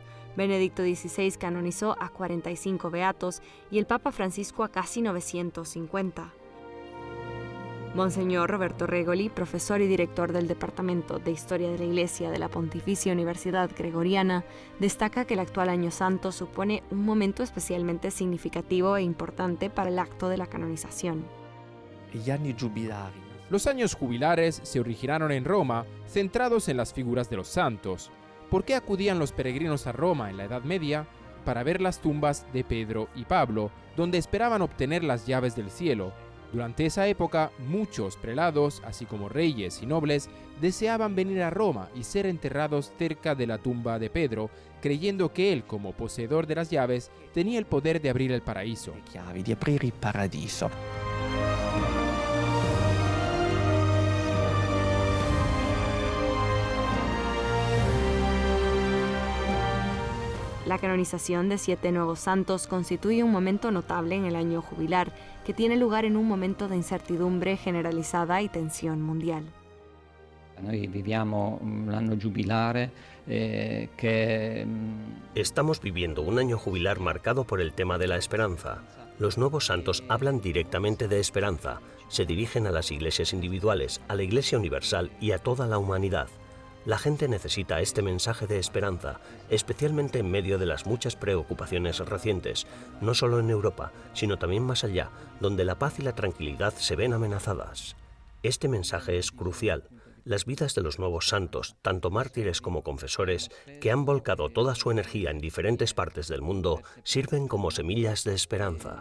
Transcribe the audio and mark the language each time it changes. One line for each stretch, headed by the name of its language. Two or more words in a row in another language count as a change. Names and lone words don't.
Spanish: Benedicto XVI canonizó a 45 beatos y el Papa Francisco a casi 950. Monseñor Roberto Regoli, profesor y director del Departamento de Historia de la Iglesia de la Pontificia Universidad Gregoriana, destaca que el actual Año Santo supone un momento especialmente significativo e importante para el acto de la canonización.
Italian: Gli anni giubilari.
Spanish: Los años jubilares se originaron en Roma, centrados en las figuras de los santos. ¿Por qué acudían los peregrinos a Roma en la Edad Media? Para ver las tumbas de Pedro y Pablo, donde esperaban obtener las llaves del cielo. Durante esa época, muchos prelados, así como reyes y nobles, deseaban venir a Roma y ser enterrados cerca de la tumba de Pedro, creyendo que él, como poseedor de las llaves, tenía el poder de abrir el paraíso.
Italian: Le chiavi di aprire il paradiso.
Spanish: La canonización de 7 nuevos santos constituye un momento notable en el año jubilar, que tiene lugar en un momento de incertidumbre generalizada y tensión mundial.
Italian: Noi viviamo l'anno giubilare che...
Spanish: Estamos viviendo un año jubilar marcado por el tema de la esperanza. Los nuevos santos hablan directamente de esperanza, se dirigen a las iglesias individuales, a la Iglesia universal y a toda la humanidad. La gente necesita este mensaje de esperanza, especialmente en medio de las muchas preocupaciones recientes, no solo en Europa, sino también más allá, donde la paz y la tranquilidad se ven amenazadas. Este mensaje es crucial. Las vidas de los nuevos santos, tanto mártires como confesores, que han volcado toda su energía en diferentes partes del mundo, sirven como semillas de esperanza.